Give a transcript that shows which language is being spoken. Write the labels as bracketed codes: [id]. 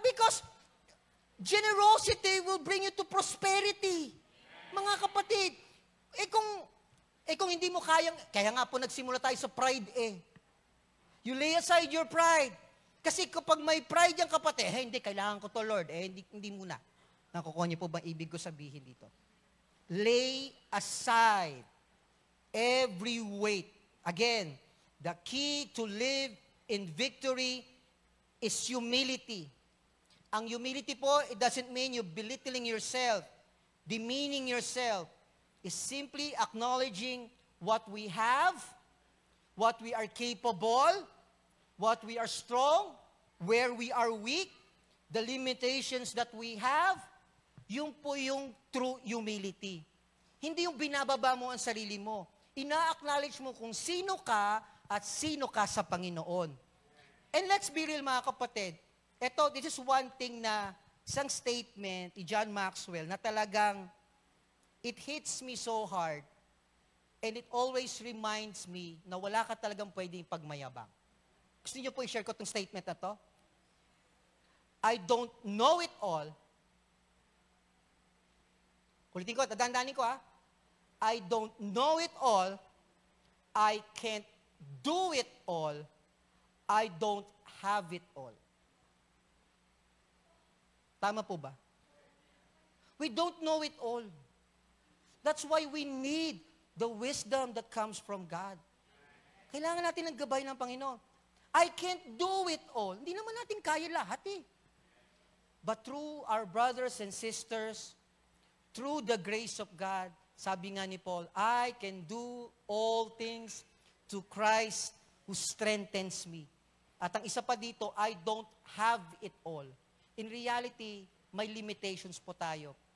[en] Because generosity will bring you to prosperity. [tl] Mga kapatid, kung hindi mo kaya nga po nagsimula tayo sa pride eh. [en] You lay aside your pride. [tl] Kasi kapag may pride yung kapatid, hindi, kailangan ko to, Lord. Hindi muna. Nakukuha niyo po ba ibig ko sabihin dito? [en] Lay aside every weight. Again, the key to live in victory is humility. [tl] Ang humility po, [en] it doesn't mean you belittling yourself, demeaning yourself. It's simply acknowledging what we have, what we are capable, what we are strong, where we are weak, the limitations that we have. [tl] Yung po yung [en] true humility. [tl] Hindi yung binababa mo ang sarili mo. Ina-acknowledge mo kung sino ka at sino ka sa Panginoon. [en] And let's be real [tl] mga kapatid. [en] This is one thing [tl] na isang statement ni [en] John Maxwell [tl] na talagang [en] it hits me so hard and it always reminds me [tl] na wala ka talagang pwedeng pagmayabang. Gusto niyo po i-share ko itong statement na to? [en] I don't know it all. [tl] Kulitin ko, dadaan-danin ko [en] I don't know it all. I can't do it all. I don't have it all. [tl] Tama po ba? [en] We don't know it all. That's why we need the wisdom that comes from God. [tl] Kailangan natin ng gabay ng Panginoon. [en] I can't do it all. [tl] Hindi naman natin kaya lahat eh. [en] But through our brothers and sisters, through the grace of God, [tl] sabi nga ni Paul, [en] I can do all things to Christ who strengthens me. [tl] At ang isa pa dito, [en] I don't have it all. In reality, [tl] may limitations po tayo.